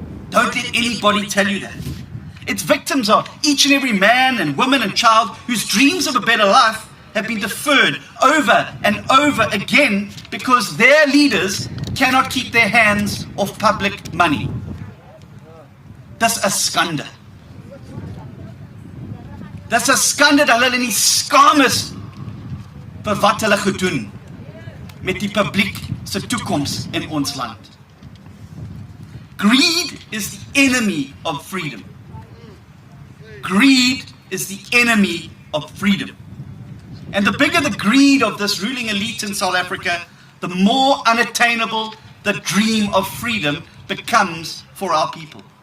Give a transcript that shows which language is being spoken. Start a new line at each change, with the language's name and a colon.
English: Don't let anybody tell you that. Its victims are each and every man and woman and child whose dreams of a better life have been deferred over and over again because their leaders cannot keep their hands off public money.
Afrikaans: Dis 'n skande. Dis 'n skande dat hulle nie skaam is vir wat hulle gedoen met die publiek se toekoms in ons land.
English: Greed is the enemy of freedom. Greed is the enemy of freedom. And the bigger the greed of this ruling elite in South Africa, the more unattainable the dream of freedom becomes for our people.